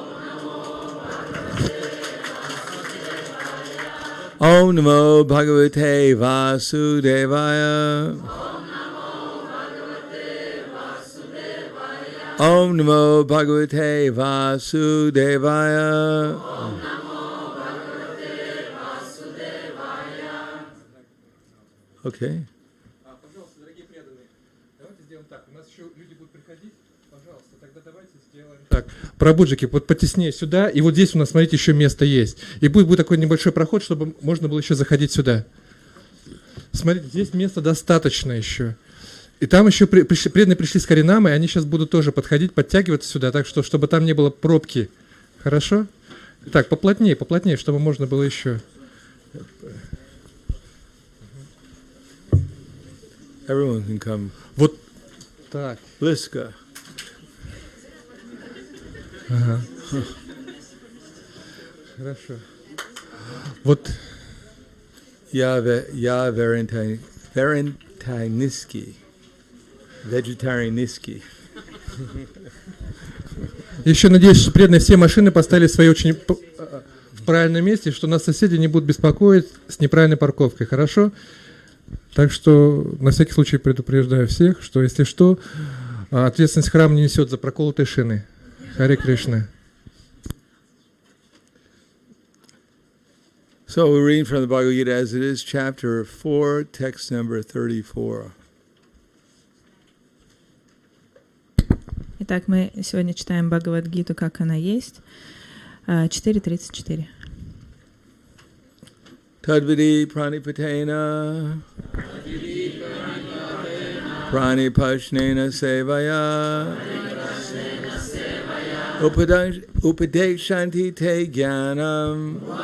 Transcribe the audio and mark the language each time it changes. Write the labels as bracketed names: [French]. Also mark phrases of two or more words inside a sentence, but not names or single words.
[Sanskrit] ॐ नमो भगवते वासुदेवाय ॐ नमो भगवते वासुदेवाय Okay. [Russian] Пожалуйста, дорогие преданные, давайте сделаем так. У нас еще люди будут приходить. Пожалуйста, тогда давайте сделаем так. Пробуджики, вот потеснее сюда. И вот здесь у нас, смотрите, еще место есть. И будет такой небольшой проход, чтобы можно было еще заходить сюда. Смотрите, здесь места достаточно еще. И там еще преданные пришли с Харинамой, и они сейчас будут тоже подходить, подтягиваться сюда, так что, чтобы там не было пробки. Хорошо? Так, поплотнее, чтобы можно было еще... [English] Everyone can come. [Russian] Вот так. Liska. Ага. Хорошо. Вот. Я Valentiniski. Vegetarianiski. Еще надеюсь, что преданные все машины поставили свои очень в правильном месте, что нас соседи не будут беспокоить с неправильной парковкой. Хорошо? Так что на всякий случай предупреждаю всех, что если что, ответственность храм не несет за проколотые шины. Харе Кришна. [English] So we're reading from the Bhagavad Gita as it is, chapter 4, text number 34. [Russian] Итак, мы сегодня читаем Бхагавад-гиту, как она есть, 4.34. [Sanskrit] तद्विद्धि प्रणिपातेन परिप्रश्नेन सेवया उपदेक्ष्यन्ति ते ज्ञानम्